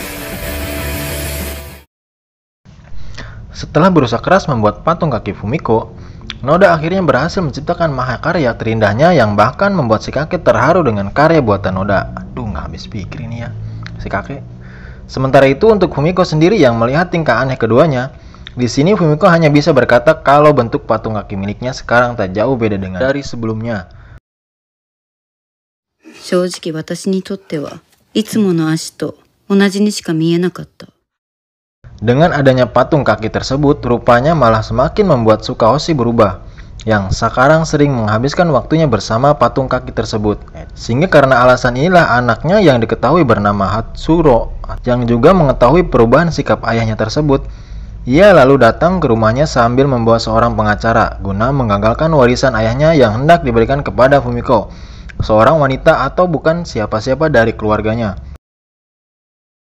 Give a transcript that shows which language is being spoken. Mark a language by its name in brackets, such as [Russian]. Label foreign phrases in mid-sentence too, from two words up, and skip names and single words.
[Indonesian] Setelah berusaha keras membuat patung kaki Fumiko, Noda akhirnya berhasil menciptakan mahakarya terindahnya yang bahkan membuat si kakek terharu dengan karya buatan Noda. Aduh, nggak habis pikir ini ya, si kakek. Sementara itu untuk Fumiko sendiri yang melihat tingkah aneh keduanya, di sini Fumiko hanya bisa berkata kalau bentuk patung kaki miliknya sekarang tak jauh beda dengan dari sebelumnya. [Japanese] 正直私にとってはいつもの足と同じにしか見えなかった。 [Indonesian] Dengan adanya patung kaki tersebut, rupanya malah semakin membuat Sukahoshi berubah, yang sekarang sering menghabiskan waktunya bersama patung kaki tersebut. Sehingga karena alasan inilah anaknya yang diketahui bernama Hatsuro, yang juga mengetahui perubahan sikap ayahnya tersebut, ia lalu datang ke rumahnya sambil membawa seorang pengacara, guna menggagalkan warisan ayahnya yang hendak diberikan kepada Fumiko, seorang wanita atau bukan siapa-siapa dari keluarganya.